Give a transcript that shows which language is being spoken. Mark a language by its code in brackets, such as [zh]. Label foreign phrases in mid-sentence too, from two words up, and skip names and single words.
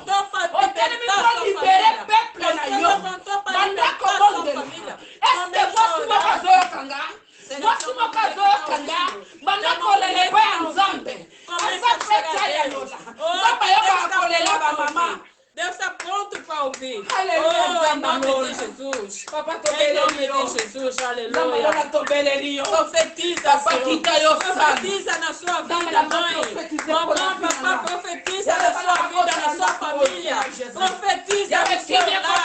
[ln] Otelemi mpo libere peuple na yo. Banda kobondela. [fr] Est-ce que [ln] mwasi moko azoyokanga? Mwasi moko azoyokanga. Banda kolela epai ya Nzambe. Aza fete ya yola. Nzambe ayokaka kolela bamama. [pt] Deus está pronto para ouvir. Aleluia, Oh, em nome de Jesus. [ln] Papa [pt] Em nome [ln] tobeleli yo. [pt] de Jesus, [ln] Nzambe [pt] aleluia. [ln] yola tobeleli yo. [pt] Profetiza, [ln] Papa, [pt] Senhor. quita eu, Profetiza na sua vida, mãe. Mamãe, papá, profetiza na sua vida, na sua família. Profetiza no seu lar.